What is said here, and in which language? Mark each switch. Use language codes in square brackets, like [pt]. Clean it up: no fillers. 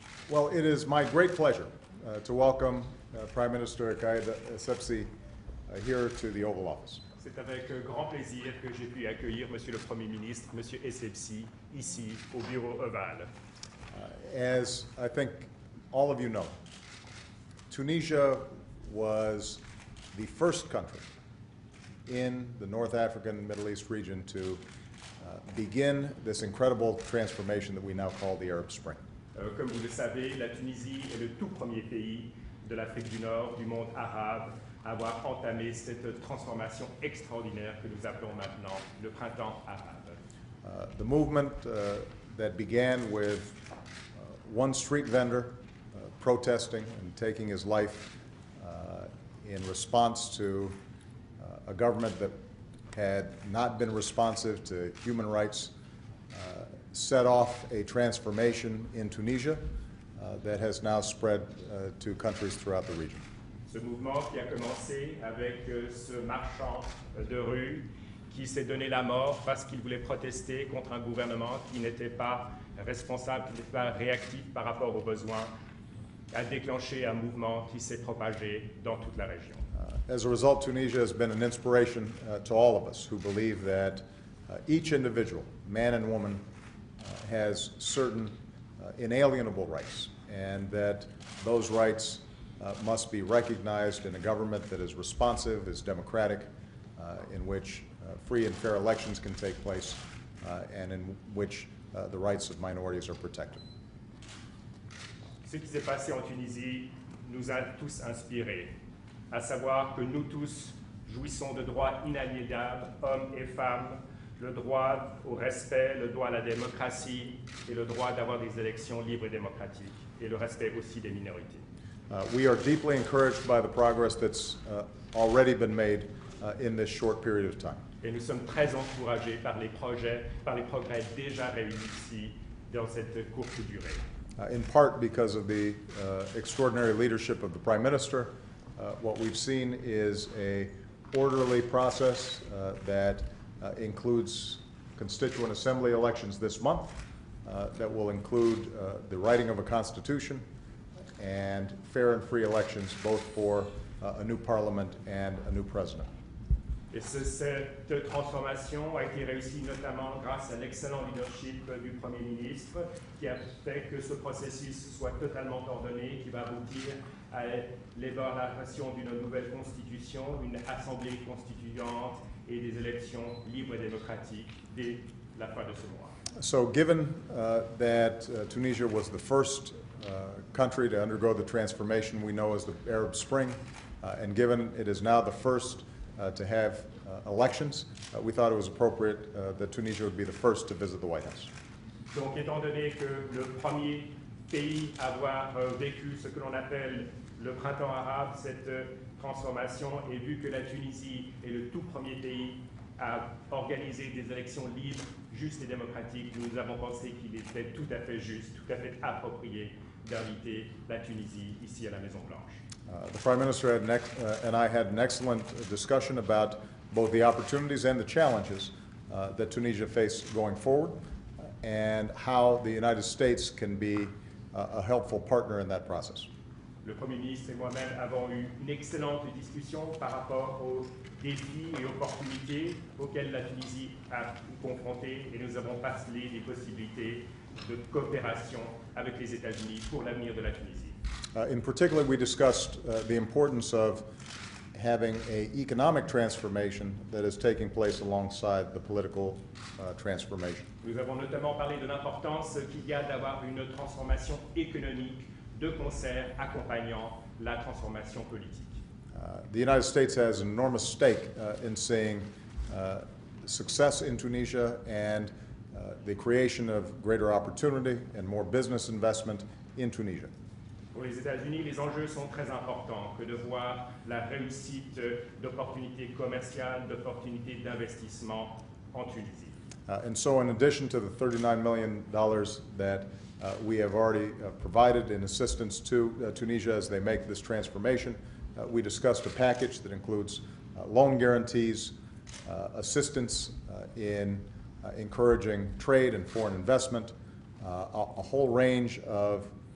[en] Well, it is my great pleasure to welcome Prime Minister Essebsi here to the Oval Office. [fr] C'est avec grand plaisir que j'ai pu accueillir Monsieur le Premier ministre, Monsieur Essebsi, ici au bureau ovale. [en] As I think all of you know, Tunisia was the first country in the North African Middle East region to begin this incredible transformation that we now call the Arab Spring. [fr] Comme vous le savez, la Tunisie est le tout premier pays de l'Afrique du Nord, du monde arabe, à avoir entamé cette transformation extraordinaire que nous appelons maintenant le printemps arabe. [en] The movement that began with one street vendor protesting and taking his life in response to a government that had not been responsive to human rights set off a transformation in Tunisia that has now spread to countries throughout the region. [fr] Ce mouvement qui a commencé avec ce marchand de rue qui s'est donné la mort parce qu'il voulait protester contre un gouvernement qui n'était pas responsable, qui n'était pas réactif par rapport aux besoins, a déclenché un mouvement qui s'est propagé dans toute la région. [en] As a result, Tunisia has been an inspiration to all of us who believe that each individual, man and woman, has certain inalienable rights, and that those rights must be recognized in a government that is responsive, is democratic, in which free and fair elections can take place, and in which the rights of minorities are protected. [fr] Ce qui s'est passé en Tunisie nous a tous inspirés, à savoir que nous tous jouissons de droits inaliénables, hommes et femmes, le droit au respect, le droit à la démocratie et le droit d'avoir des élections libres et démocratiques, et le respect aussi des minorités. [en] We are deeply encouraged by the progress that's already been made in this short period of time. [fr] Et nous sommes très encouragés par les progrès déjà réunis ici dans cette courte durée. [en] In part because of the extraordinary leadership of the Prime Minister, what we've seen is a orderly process that includes Constituent Assembly elections this month, that will include the writing of a constitution and fair and free elections both for a new parliament and a new president. [fr] Et cette transformation a été réussie notamment grâce à l'excellent leadership du Premier ministre qui a fait que ce processus soit totalement ordonné, qui va aboutir à l'élaboration d'une nouvelle constitution, une assemblée constituante et des élections libres et démocratiques dès la fin de ce mois. [en] So given that Tunisia was the first country to undergo the transformation we know as the Arab Spring, and given it is now the first to have elections, we thought it was appropriate that Tunisia would be the first to visit the White House. [fr] Donc, étant donné que le premier pays à avoir vécu ce que l'on appelle le printemps arabe, cette transformation, et vu que la Tunisie est le tout premier pays à organiser des élections libres, justes et démocratiques, nous avons pensé qu'il était tout à fait juste, tout à fait approprié d'inviter la Tunisie ici à la Maison-Blanche. [en] The Prime Minister and I had an excellent discussion about both the opportunities and the challenges that Tunisia faces going forward, and how the United States can be a helpful partner in that process. [fr] Le Premier ministre et moi-même avons eu une excellente discussion par rapport aux défis et opportunités auxquels la Tunisie a confronté, et nous avons parlé des possibilités de coopération avec les États-Unis pour l'avenir de la Tunisie. [en] In particular, we discussed the importance of having an economic transformation that is taking place alongside the political transformation. [fr] Nous avons notamment parlé de l'importance qu'il y a d'avoir une transformation économique de concert accompagnant la transformation politique. [en] The United States has an enormous stake in seeing success in Tunisia and the creation of greater opportunity and more business investment in Tunisia. [fr] Pour les États-Unis, les enjeux sont très importants que de voir la réussite d'opportunités commerciales, d'opportunités d'investissement en Tunisie. [en] And so in addition to the $39 million that we have already provided in assistance to Tunisia as they make this transformation, we discussed a package that includes loan guarantees, assistance in encouraging trade and foreign investment, a whole range of